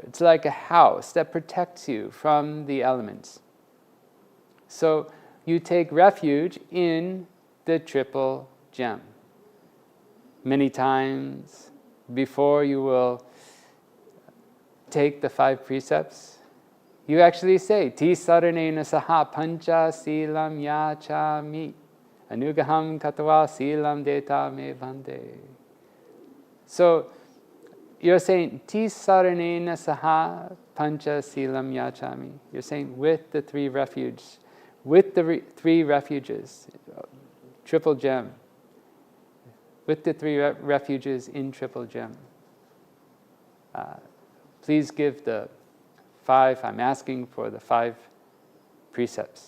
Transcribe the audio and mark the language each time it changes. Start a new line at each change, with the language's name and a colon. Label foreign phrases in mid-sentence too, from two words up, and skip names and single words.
English: It's like a house that protects you from the elements. So you take refuge in the triple gem. Many times before you will take the 5 precepts, you actually say,
Pali: Tisaranena saha pancha silam yachami anugaham katava silam deta me bhante.
English: So you're saying,
Pali: Tisaranena saha pancha silam yachami.
English: You're saying with the 3 refuges, with the 3 refuges, triple gem, with the 3 refuges in triple gem. Please give the 5, I'm asking for the 5 precepts.